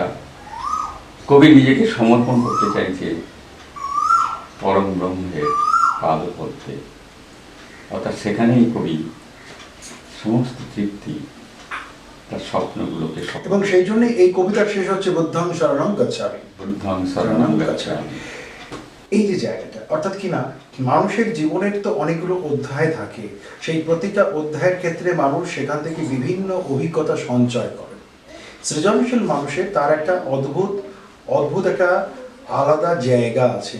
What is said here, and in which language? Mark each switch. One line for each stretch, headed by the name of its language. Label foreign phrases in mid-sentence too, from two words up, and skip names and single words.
Bangla: কবি নিজেকে সমর্পণ করতে চাইছে পরম ব্রহ্মের পাদপদ্মে, অর্থাৎ সেখানেই কবি সমস্ত তৃপ্তি, তার স্বপ্নগুলোকে এবং সেই জন্য এই কবিতার শেষ হচ্ছে
Pali: বুদ্ধং শরণং গচ্ছামি। বুদ্ধং শরণং গচ্ছামি।
Bangla: এই যে জায়গাটা, অর্থাৎ কিনা মানুষের জীবনের তো অনেকগুলো অধ্যায় থাকে, সেই প্রতিটা অধ্যায়ের ক্ষেত্রে মানুষ সেখান থেকে বিভিন্ন অভিজ্ঞতা সঞ্চয় করে। সৃজনশীল মানুষের তার একটা অদ্ভুত একটা আলাদা জায়গা আছে।